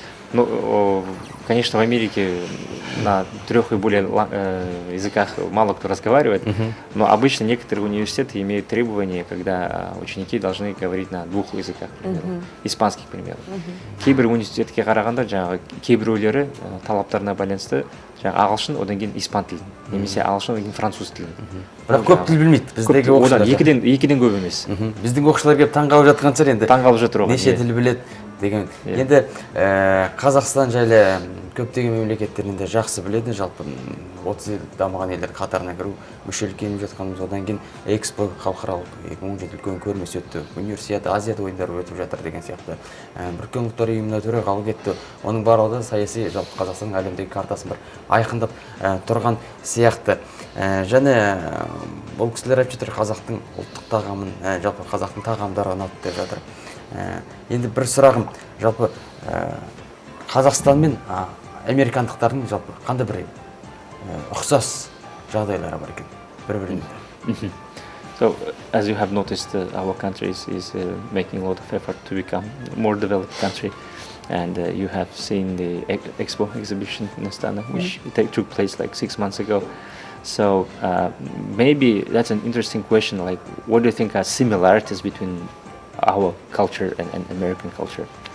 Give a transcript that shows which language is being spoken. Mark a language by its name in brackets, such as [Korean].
[Russian] Ну, конечно, в Америке на 3 и более языках мало кто разговаривает, но обычно некоторые университеты имеют требования, когда ученики должны говорить на 2 языках, к примеру, испанский, к примеру. [Kazakh] Кейбір университетке қарағанда жаңағы кейбіреулері талаптарына байланысты ағылшын, одан кейін испан тілін, немесе ағылшын, одан кейін француз тілін. Бірақ көп тіл білмейді біздегі оқушылар. Екіден көп емес. Біздің оқушылар келіп таңғалып жатқан шығар енді. Таңғалып жатыр оған. Неше тіл біледі деген. Енді Қазақстан жайлы көптеген мемлекеттерінде жақсы біледі, жалпы 30 ел дамыған елдер қатарына кіру, мүшелікке еніп жатқанымыз, одан кейін Экспо халықаралық 2017 үлкен көрмесі өтті, универсиада, Азияда ойындары өтіп жатыр деген сияқты. Біріккен ұлттар ұйымына төрағалық етті. Оның барлығы саяси жалпы Қазақстанның әлемдегі картасын бір айқындап тұрған сияқты. Және бұл кісілер айтып жатыр, қазақтың ұлттық тағамын, жалпы қазақтың тағамдары ұнады деп жатыр. Енді бір сұрағым, жалпы Қазақстан мен американдықтардың жалпы қандай бір ұқсас жағдайлары бар екен бір-бірінде? [English] So, as you have noticed, our country is making a lot of effort to become a more developed country. And you have seen the Expo exhibition in Astana, which took place like 6 months ago. So maybe that's an interesting question, like what do you think are similarities between our culture and American culture?